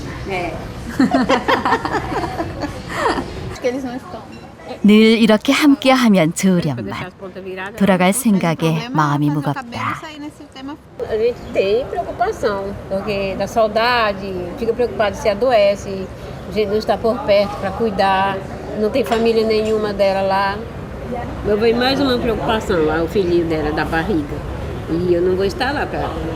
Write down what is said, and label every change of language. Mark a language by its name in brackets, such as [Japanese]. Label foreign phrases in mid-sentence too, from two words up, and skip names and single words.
[Portuguese] É. Acho que eles não estão. [Korean] 늘 이렇게 함께하면 좋으련만 돌아갈 생각에 마음이 무겁다. [Portuguese] A gente tem preocupação, porque da saudade, fica preocupado se adoece, a gente não está por perto para cuidar, não tem família nenhuma dela lá. Eu vejo mais uma preocupação lá, o filhinho dela da barriga. E eu não vou estar lá para.